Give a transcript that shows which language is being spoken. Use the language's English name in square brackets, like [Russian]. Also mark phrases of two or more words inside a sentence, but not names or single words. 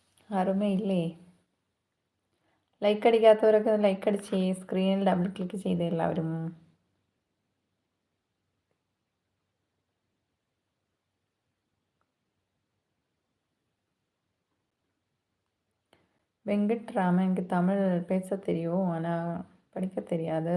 [Malayalam] ആരുമേ ഇല്ലേ? ലൈക്ക് അടിക്കാത്തവരൊക്കെ ലൈക്ക് അടിച്ച് സ്ക്രീനിൽ [English] double click [Malayalam] ചെയ്ത് എല്ലാവരും. [Tamil] வெங்கட்ராமன் எனக்கு தமிழ் பேச தெரியும், ஆனால் படிக்க தெரியாது.